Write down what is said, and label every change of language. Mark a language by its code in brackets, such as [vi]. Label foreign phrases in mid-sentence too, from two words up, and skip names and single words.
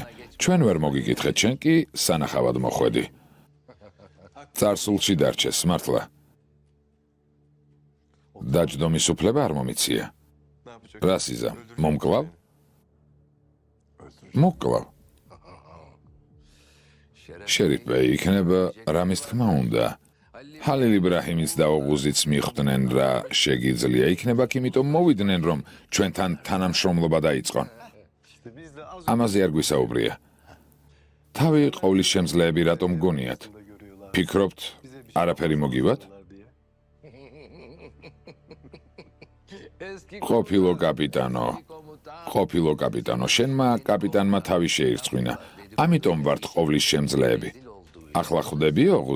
[ka] ჩვენ ვერ მოგიკითხეთ, შენ კი სანახავად მოხვედი. წარსულში დარჩეს, მართლა. დაჯდომის უფლება არ მომიცია. [tr] Ne yapacak? [ka] რას იზამ? მომკლავ? მოკლავ. შერიფ ბეი, იქნება რამის თქმა უნდა. ჰალილ იბრაჰიმის და ოღუზიც მიხვდნენ რა შეგიძლია. იქნება კი იმიტომ მოვიდნენ, რომ ჩვენთან თანამშრომლობა დაიწყონ. [tr] İşte biz de az [ka] ამაზე არ გვისაუბრია. თავი ყოვლის შემძლეები რატომ გონიათ? [tr] önce görüyorlar. [ka] ფიქრობთ, არაფერი მოგივათ? [tr] diye. [ka] ყოფილო კაპიტანო, ყოფილო კაპიტანო, შენმა კაპიტანმა თავი შეირწყვინა. ამიტომ ვართ ყოვლის შემძლეები. ახლა ხვდები ოღუს?